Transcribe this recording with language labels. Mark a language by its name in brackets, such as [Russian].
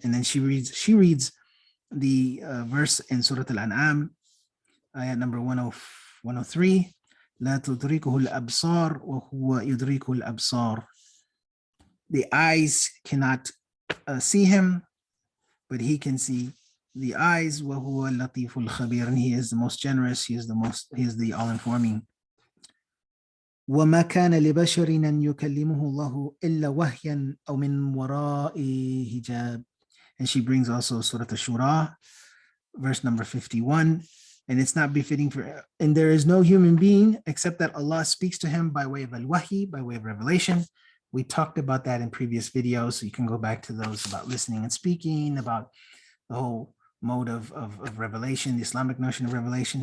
[English] And then she reads the verse in Surah Al-An'am, ayat number 103, [Arabic] لا تدركه الأبصار وهو يدرك الأبصار. [English] The eyes cannot see him, but he can see the eyes. [Arabic] وهو اللطيف الخبير, [English] and he is the most generous. He is the all-informing. [Arabic] وما كان لبشر أن يكلمه الله إلا وحيا أو من وراء حجاب. [English] And she brings also Surah Ash-Shura, verse number 51. And it's not befitting and there is no human being except that Allah speaks to him by way of al-wahi, by way of revelation. We talked about that in previous videos, so you can go back to those about listening and speaking, about the whole mode of revelation, the Islamic notion of revelation.